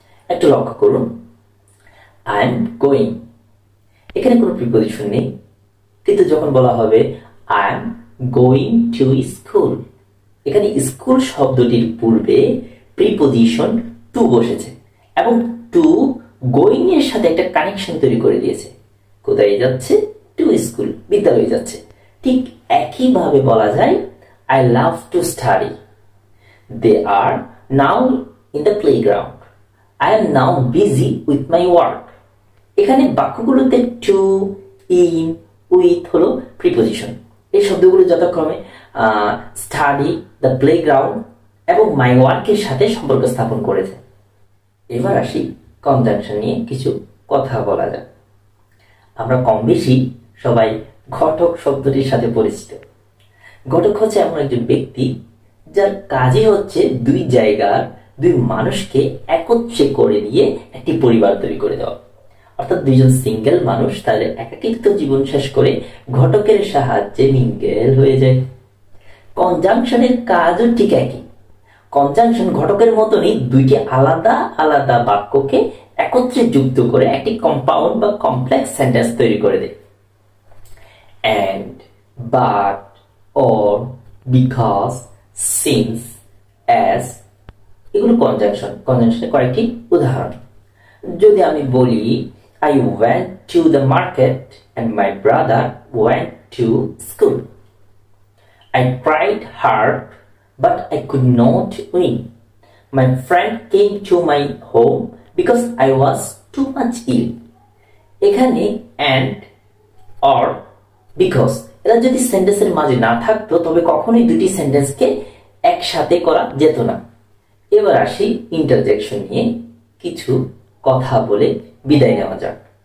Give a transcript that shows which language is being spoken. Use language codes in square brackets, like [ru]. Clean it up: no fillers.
[bn] একটু লক্ষ্য করুন, আই এম গোয়িং, এখানে কোনো প্রিপোজিশন নেই, কিন্তু যখন বলা হবে I am going to school, এখানে স্কুল শব্দটির পূর্বে প্রিপোজিশন টু বসেছে এবং টু গোয়িং এর সাথে একটা কানেকশন তৈরি করে দিয়েছে। কোথায় যাচ্ছে? টু স্কুল, বিদ্যালয়ে যাচ্ছে। ঠিক একইভাবে বলা যায় [en] I love to study. They are now in the playground. I am now busy with my work. [bn] এখানে বাক্যগুলোতে টু, ইন, উইথ হলো প্রিপোজিশন। এই শব্দগুলো যথাক্রমে স্টাডি, দ্য প্লেগ্রাউন্ড এবং মাই ওয়ার্কের সাথে সম্পর্ক স্থাপন করেছে। এবার আসি কনজাংশন নিয়ে কিছু কথা বলা যাক। আমরা কম বেশি সবাই ঘটক শব্দটির সাথে পরিচিত। ঘটক হচ্ছে এমন একজন ব্যক্তি যার কাজই হচ্ছে দুই জায়গার দুই মানুষকে একত্রে করে দিয়ে একটি পরিবার তৈরি করে দেওয়া। অর্থাৎ দুইজন সিঙ্গেল মানুষ তাদের একাকিত্ব জীবন শেষ করে ঘটকের সাহায্যে মিঙ্গেল হয়ে যায়। কনজাংশনের কাজও ঠিক একই। কনজাংশন ঘটকের মতনই দুইটি আলাদা আলাদা বাক্যকে একত্রে যুক্ত করে একটি কম্পাউন্ড বা কমপ্লেক্স সেন্টেন্স তৈরি করে দেয়। and, but, or, because, since, as এগুলো কনজাংশন। কনজাংশনের কয়েকটি উদাহরণ। যদি আমি বলি [en] I went to the market and my brother went to school. I tried hard but I could not win. My friend came to my home because I was too much ill. [bn] এখানে and, or, because এরা যদি সেন্টেন্সের মাঝে না থাকতো তবে কখনোই দুটি সেন্টেন্সকে একসাথে করা যেত না। এবার আসি ইন্টারজেকশন নিয়ে কিছু কথা বলে বিদায় নেওয়া যাক।